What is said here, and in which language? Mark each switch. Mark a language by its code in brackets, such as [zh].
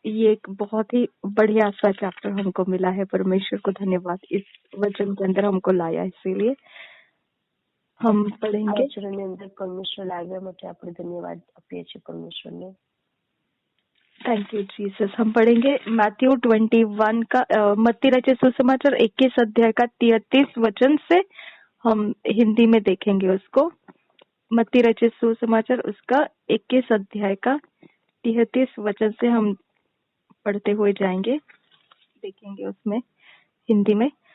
[hi] ये एक बहुत ही बढ़िया सा चैप्टर हमको मिला है। परमेश्वर को धन्यवाद, इस वचन के अंदर हमको लाया, इसीलिए हम पढ़ेंगे। [gu] वचन अंदर परमेश्वर लाव्या માટે આપણે ધન્યવાદ આપીએ છીએ પરમેશ્વરને। [en] Thank you Jesus. [hi] हम पढ़ेंगे मैथ्यू 21 का मत्ती रचित सुसमाचार 21 अध्याय का 33 वचन से हम हिंदी में देखेंगे उसको। मत्ती रचित सुसमाचार उसका 21 अध्याय का 33 वचन से हम पढ़ते हुए जाएंगे, देखेंगे उसमें हिंदी में।